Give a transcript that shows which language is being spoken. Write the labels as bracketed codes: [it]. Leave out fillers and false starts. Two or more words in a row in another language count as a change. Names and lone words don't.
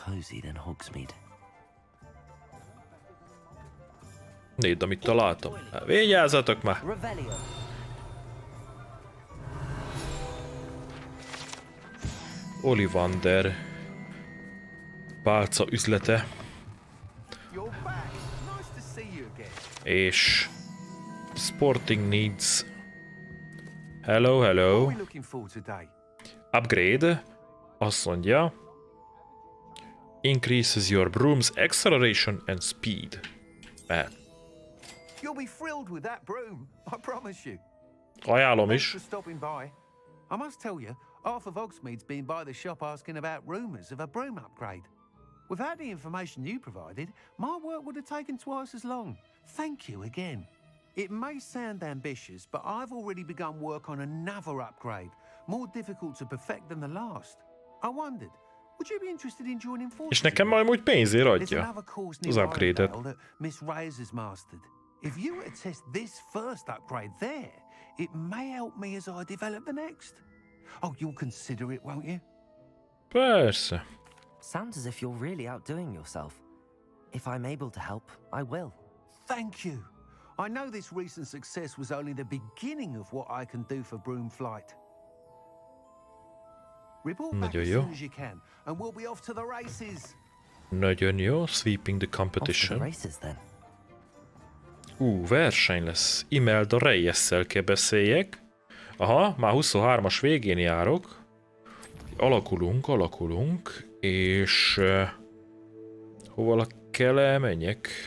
[hu] Nézd, amit találtam. Hát, vigyázzatok már! Ollivander pálca üzlete. És Sporting Needs. [en] Hello, hello. Upgrade. [hu] Azt mondja. [en] Increases your broom's acceleration and speed. [hu] Mehet. [en] You'll be thrilled with that broom, I promise you. [hu] Ajánlom is. [en] Thanks for stopping by. I must tell you, half of Hogsmeade's been by the shop asking about rumours of a broom upgrade. Without the information you provided, my work would have taken twice as long. Thank you again. It may sound ambitious, but I've already begun work on another upgrade, more difficult to perfect than the last. I wondered, would you be interested in joining forces? [hu] És nekem majd úgy pénzért adja az upgrade-et. [en] Miss Reyes has mastered. If you were to test this first upgrade there, it may help me as I develop the next. Oh, you'll consider it, won't you? [hu] Persze. [en] Sounds as if you're really outdoing yourself. If I'm able to help, I will. Thank you. I know this recent success was only the beginning of what I can do for broom flight. Report back as soon as you can, and we'll be off to the races. [hu] Nagyon jó. [en] Sweeping the competition. [hu] Verseny lesz. Imelda Reyes-szel kell beszéljek. Aha, már 23-as végén járok. Alakulunk, és hova kell elmenjek?